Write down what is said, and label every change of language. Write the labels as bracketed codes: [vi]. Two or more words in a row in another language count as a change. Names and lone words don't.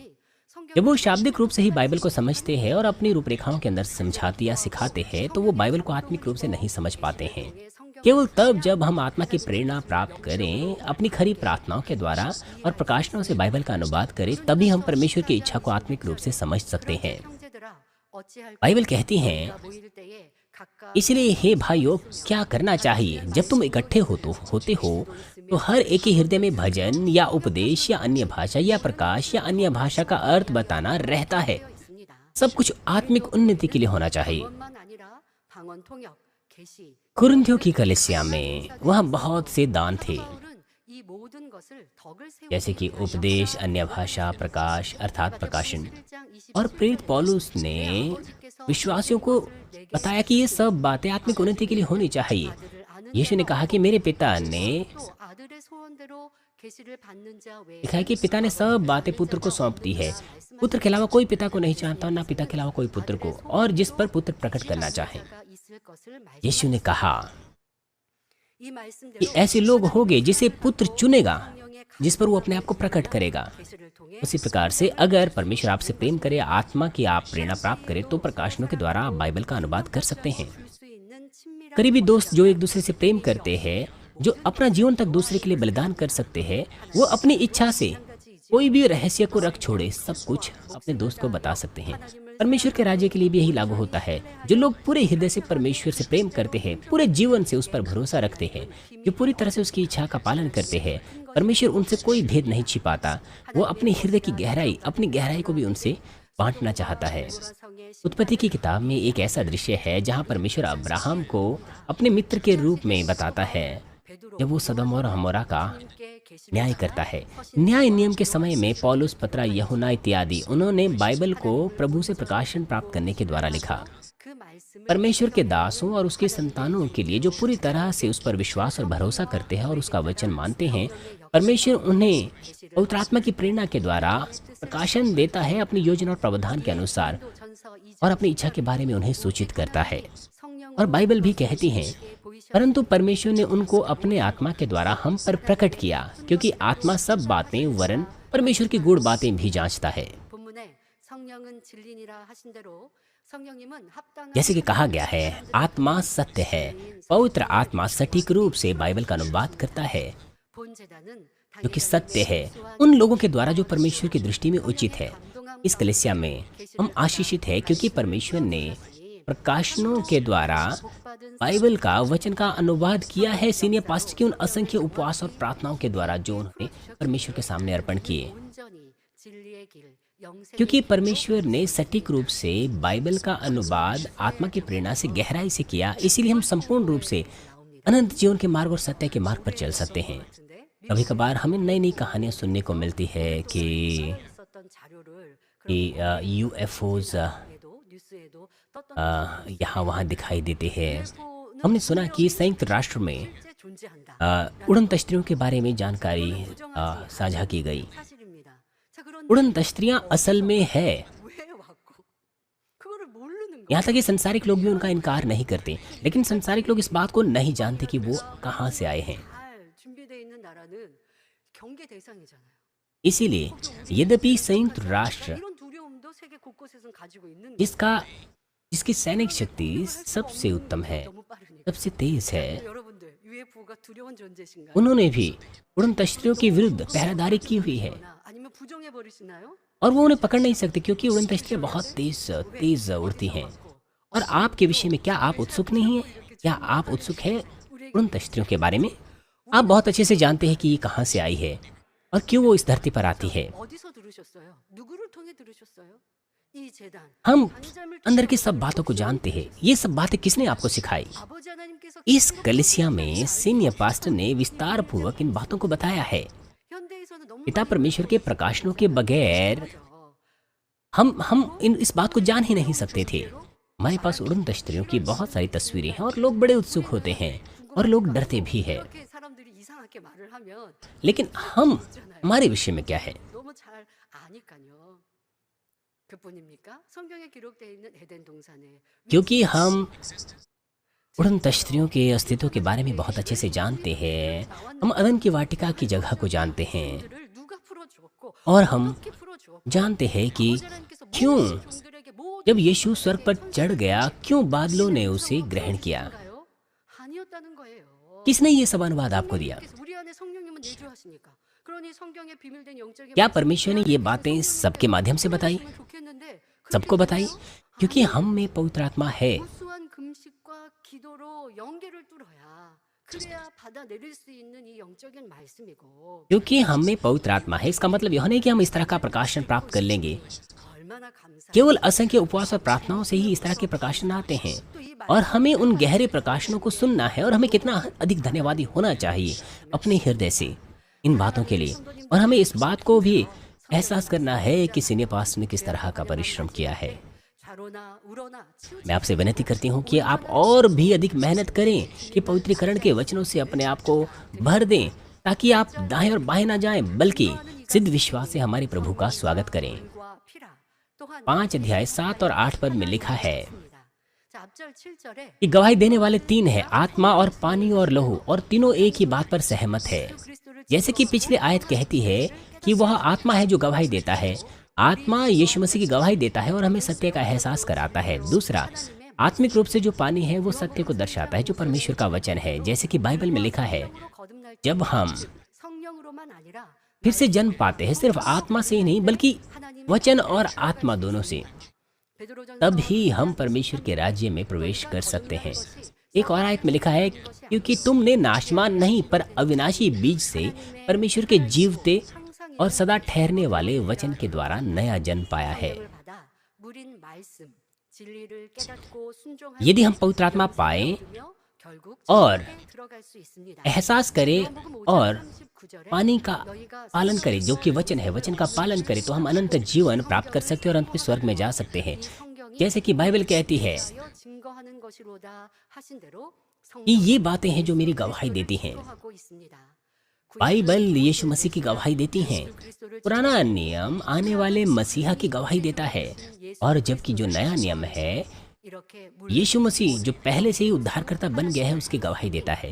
[hi] जब वो शाब्दिक रूप से ही बाइबल को समझते हैं और अपनी रूपरेखाओं के अंदर समझाते या सिखाते हैं, तो वो बाइबल को आत्मिक रूप से नहीं समझ पाते हैं। केवल तब जब हम आत्मा की प्रेरणा प्राप्त करें, अपनी खरी प्रार्थनाओं के द्वारा और प्रकाशनों से बाइबल का अनुवाद करें, तभी हम परमेश्वर की इच्छा को आत्मिक रूप से समझ सकते हैं। [ko] 형제들아 어찌할 [hi] बाइबल कहती है, [ko] 모일 때에 각각 [hi] इसलिए हे भाइयों, क्या करना चाहिए? जब तुम इकट्ठे होते हो तो हर एक ही हृदय में भजन या उपदेश या अन्य भाषा या प्रकाश या अन्य भाषा का अर्थ बताना रहता है। [ko] 있습니다. [hi] सब कुछ आत्मिक उन्नति के लिए होना चाहिए। [ko] 그것만 아니라 방언 통역, 계시, [hi] कुरिन्थियों की कलीसिया में वहाँ बहुत से दान थे, [ko] 바울은 이 मो든 것을 덕을 세우기 [hi] जैसे कि उपदेश, अन्य भाषा, प्रकाश अर्थात प्रकाशन। [ko] 1장 20 [hi] और प्रेरित पौलुस ने विश्वासियों को बताया कि ये सब बातें आत्मिक उन्नति के लिए होनी चाहिए। यीशु ने कहा कि मेरे पिता ने [ko] 또 아들의 소원대로 계시를 받는 자 외에 [hi] लिखा है कि पिता ने सब बातें पुत्र को सौंप दी है। पुत्र के अलावा कोई पिता को नहीं जानता, ना पिता के अलावा कोई पुत्र को, और जिस पर पुत्र प्रकट करना चाहे। [ko] 가 있을 것을 [hi] यीशु ने कहा [ko] 이 [hi] कि [ko] 말씀대로 [hi] ऐसे लोग होंगे जिसे पुत्र चुनेगा, [ko] 성령의 [hi] जिस पर वो अपने आप को प्रकट करेगा। [ko] 계시를 통해 [hi] उसी प्रकार से अगर परमेश्वर आपसे प्रेम करे, आत्मा की आप प्रेरणा प्राप्त करे, तो प्रकाशनों के द्वारा आप बाइबल का अनुवाद कर सकते हैं। [ko] 줄 수 있는 친밀한 [hi] करीबी दोस्त जो एक दूसरे से प्रेम करते हैं, जो अपना जीवन तक दूसरे के लिए बलिदान कर सकते हैं, वो अपनी इच्छा से कोई भी रहस्य को रख छोड़े सब कुछ अपने दोस्त को बता सकते हैं। परमेश्वर के राज्य के लिए भी यही लागू होता है। जो लोग पूरे हृदय से परमेश्वर से प्रेम करते हैं, पूरे जीवन से उस पर भरोसा रखते हैं, जो पूरी तरह से उसकी इच्छा का पालन करते हैं, परमेश्वर उनसे कोई भेद नहीं छिपाता। वो अपने हृदय की गहराई, अपनी गहराई को भी उनसे बांटना चाहता है। [ko] 성의 [hi] उत्पत्ति की किताब में एक ऐसा दृश्य है जहाँ परमेश्वर अब्राहम को अपने मित्र के रूप में बताता है, जब वो सदम और हमोरा का [ko] 함께 계시를 [hi] न्याय करता है। न्याय नियम के समय में पौलुस, पतरा, यूहन्ना इत्यादि उन्होंने बाइबल को प्रभु से प्रकाशन प्राप्त करने के द्वारा लिखा। [ko] 그 말씀을 [hi] परमेश्वर के दासों और उसके संतानों के लिए जो पूरी तरह से उस पर विश्वास और भरोसा करते हैं और उसका वचन मानते हैं, परमेश्वर उन्हें पवित्र आत्मा की प्रेरणा के द्वारा प्रकाशन देता है अपनी योजना और प्रावधान के अनुसार, [ko] 전서 2장 [hi] और अपनी इच्छा के बारे में उन्हें सूचित करता है। [ko] 성령 [hi] और बाइबल भी कहती है, [ko] 보이셔 [hi] परंतु परमेश्वर ने उनको अपने आत्मा के द्वारा हम पर प्रकट किया, क्योंकि आत्मा सब बातें वरन परमेश्वर की गूढ़ बातें भी जांचता है। [ko] 본문에 성령은 진리니라 하신 대로 성령님은 합당한 [hi] जैसे कि कहा गया है, आत्मा सत्य है। पवित्र आत्मा सटीक रूप से बाइबल का अनुवाद करता है, [ko] 본 제단은 [hi] जो कि सत्य है, उन लोगों के द्वारा जो परमेश्वर की दृष्टि में उचित है। इस कलीसिया में हम आशीषित है क्योंकि परमेश्वर ने प्रकाशनों के द्वारा बाइबल का वचन का अनुवाद किया है। [en] senior pastor [hi] की उन असंख्य उपवास और प्रार्थनाओं के द्वारा जो उन्होंने परमेश्वर के सामने अर्पण किए, [ko] 온전히 진리의 길 영생 [hi] क्योंकि परमेश्वर ने सटीक रूप से बाइबल का अनुवाद आत्मा की प्रेरणा से गहराई से किया। इसीलिए हम संपूर्ण रूप से अनंत जीवन के मार्ग और सत्य के मार्ग पर चल सकते हैं। [ko] 같은데 [hi] कभी कभार हमें नई नई कहानियां सुनने को मिलती है कि [ko] 썼던 자료를 [hi] यूएफओज [ko] 뉴스에도 떴던 [hi] यहाँ वहाँ दिखाई देते हैं। हमने सुना कि संयुक्त राष्ट्र में उड़न तश्तरियों के बारे में जानकारी साझा की गई। [ko] 사실입니다. 자, 그런데 [hi] उड़न तश्तरियां असल में है, [ko] 왜 왔고 그거를 모르는 [hi] यहाँ तक कि संसारिक लोग भी उनका इनकार नहीं करते, लेकिन संसारिक लोग इस बात को नहीं जानते कि वो कहाँ से आए हैं। [ko] 잘 준비되어 있는 나라는 경계 대상이잖아요. [hi] इसीलिए यद्यपि संयुक्त राष्ट्र [ko] 이런 두려움도 세계 곳곳에서 가지고 있는 게 [hi] जिसकी सैनिक शक्ति सबसे उत्तम है, [ko] 너무 빠르니까. [hi] सबसे तेज है, [ko] 여러분들 UFO가 두려운 존재신가요? [hi] उन्होंने भी उड़न तश्तरियों के विरुद्ध पहरेदारी की हुई है [ko] 아니면 부정해 버리시나요? [hi] और वो उन्हें पकड़ नहीं सकते क्योंकि उड़न तश्तरियां बहुत तेज उड़ती हैं। और आपके विषय में क्या आप उत्सुक नहीं हैं? क्या आप उत्सुक हैं उड़न तश्तरियों के बारे में? आप बहुत अच्छे से जानते हैं कि ये कहाँ से आई है और क्यों वो इस धरती पर आती है। [ko] 어디서 들으셨어요? 누구를 통해 들으셨어요? 이 재단 [hi] हम अंदर की सब बातों को जानते हैं। ये सब बातें किसने आपको सिखाई? [ko] 아버지 하나님께서 [hi] इस कलिसिया में [en] senior pastor [hi] ने विस्तार पूर्वक इन बातों को बताया है। [ko] 현대에서는 너무 [hi] पिता परमेश्वर के प्रकाशनों के बगैर हम इस बात को जान ही नहीं सकते थे। हमारे पास उड़न तश्तरियों की बहुत सारी तस्वीरें हैं और लोग बड़े उत्सुक होते हैं और लोग डरते भी हैं। [ko] 이렇게 사람들이 이상하게 말을 하면 [hi] लेकिन हमारे विषय में क्या है? [ko] 너무 잘 아니까요. 그뿐입니까? 성경에 기록되어 있는 에덴 동산에 [hi] क्योंकि हम उड़न तश्तरियों के अस्तित्व के बारे में बहुत अच्छे से जानते हैं। हम अदन की वाटिका की जगह को जानते हैं [ko] 를 누가 풀어주었고 [hi] और हम [ko] 어떻게 풀어주었고 [hi] जानते हैं कि [ko] 하나님께서 [hi] क्यों [ko] 모든 종들에게 모든 [hi] जब यीशु स्वर्ग पर चढ़ गया, क्यों बादलों ने उसे ग्रहण किया? [ko] 건가요? 아니었다는 거예요. [hi] किसने ये सब अनुवाद आपको दिया? [ko] 성령님께서 우리 안에 성령님은 내주하시니까. 그러니 성경에 비밀된 영적인 [hi] क्या परमेश्वर ने ये बातें सबके माध्यम से बताई, [ko] 말씀을 좋겠는데 [hi] सबको बताई? क्योंकि हम में पवित्र आत्मा है। [ko] 무수한 금식과 기도로 연계를 뚫어야 그래야 받아 내릴 수 있는 이 영적인 말씀이고 [hi] क्योंकि हम में पवित्र आत्मा है, इसका मतलब यह नहीं कि हम इस तरह का प्रकाशन प्राप्त कर लेंगे। [ko] 얼마나 감사. [hi] केवल असंख्य उपवास और प्रार्थनाओं से ही इस तरह के प्रकाशन आते हैं और हमें उन गहरे प्रकाशनों को सुनना है और हमें कितना अधिक धन्यवादी होना चाहिए अपने हृदय से इन बातों के लिए। और हमें इस बात को भी एहसास करना है कि [en] senior pastor [hi] ने किस तरह का परिश्रम किया है। [ko] 좌로나 우로나 치우치 [hi] मैं आपसे विनती करती हूँ कि आप और भी अधिक मेहनत करें कि पवित्रीकरण के वचनों से अपने आप को भर दें, ताकि आप दाएं और बाएं ना जाएं, बल्कि सिद्ध विश्वास से हमारे प्रभु का स्वागत करें। [ko] 과 피라 또한 [hi] 5 अध्याय 7 और 8 पद में लिखा है [ko] 있습니다. 자, 앞절 7절에 [hi] कि गवाही देने वाले 3 हैं, आत्मा और पानी और लहू, और तीनों एक ही बात पर सहमत है। [ko] 그리스도를 [hi] जैसे कि पिछली आयत कहती है कि वह आत्मा है जो गवाही देता है। आत्मा यीशु मसीह की गवाही देता है और हमें सत्य का एहसास कराता है। दूसरा, आत्मिक रूप से जो पानी है वो सत्य को दर्शाता है जो परमेश्वर का वचन है। जैसे कि बाइबल में लिखा है, [ko] 거듭날 때 [hi] जब हम [ko] 성령으로만 아니라 [hi] फिर से जन्म पाते हैं, सिर्फ आत्मा से ही नहीं बल्कि वचन और आत्मा दोनों से, [ko] 베드로전서 [hi] तब ही हम परमेश्वर के राज्य में प्रवेश कर सकते हैं। एक और आयत में लिखा है, क्योंकि तुमने नाशमान नहीं पर अविनाशी बीज से परमेश्वर के जीवते और सदा ठहरने वाले वचन के द्वारा नया जन्म पाया है। [ko] 성령을 받아 무린 말씀 진리를 깨닫고 순종하며 [hi] यदि हम पवित्र आत्मा पाए [ko] 결국 [hi] और [ko] 지옥에 들어갈 수 있습니다. [hi] एहसास करें और [ko] 39절에 [hi] पानी का पालन करें जो कि वचन है, वचन का पालन करें, तो हम अनंत जीवन प्राप्त कर सकते हैं और अंत में स्वर्ग में जा सकते हैं। [ko] 성경이 [hi] जैसे कि बाइबल कहती है [ko] 증거하는 것이로다 하신 대로 [hi] कि ये बातें हैं जो मेरी गवाही देती हैं। [ko] 증거하고 있습니다. [hi] बाइबल यीशु मसीह की गवाही देती हैं। [ko] 그리스도를 [hi] पुराना नियम आने वाले मसीहा की गवाही देता है, और जबकि जो नया नियम है [ko] 이렇게 물 [hi] यीशु मसीह जो पहले से ही उद्धारकर्ता बन गया है उसकी गवाही देता है।